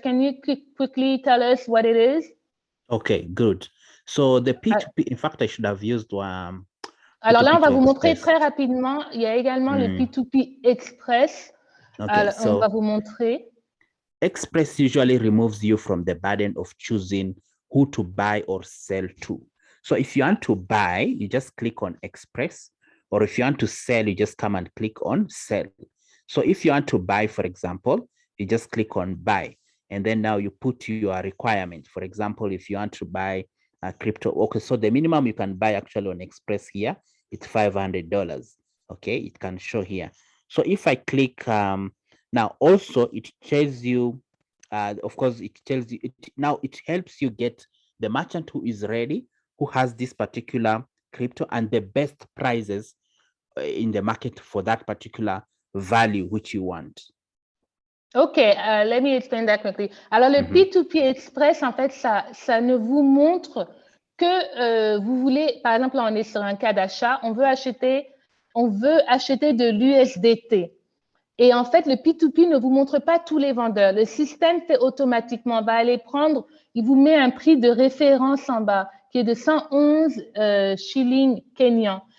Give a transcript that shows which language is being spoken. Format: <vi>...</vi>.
<en>Can you quickly tell us what it is? Okay, good. So the P2P, in fact, I should have used</en> <fr>alors là, on va vous montrer très rapidement. Il y a également le P2P Express.</fr> <en>Okay,</en> <fr>alors, on va vous montrer.</fr> <en>Express usually removes you from the burden of choosing who to buy or sell to. So if you want to buy, you just click on Express. Or if you want to sell, you just come and click on sell. So if you want to buy, for example, you just click on buy. And then now you put your requirement. For example, if you want to buy a crypto, okay, so the minimum you can buy actually on Express here, it's $500. Okay, it can show here. So if I click, now also it tells you, of course, it tells you, now it helps you get the merchant who is ready, who has this particular crypto and the best prices in the market for that particular value which you want. Okay, let me explain that quickly.</en> <fr>Alors, le P2P Express, en fait, ça ne vous montre que vous voulez, par exemple, là, on est sur un cas d'achat, on veut acheter de l'USDT. Et en fait, le P2P ne vous montre pas tous les vendeurs. Le système fait automatiquement, va aller prendre, il vous met un prix de référence en bas, qui est de 111 shillings kenyans.</fr>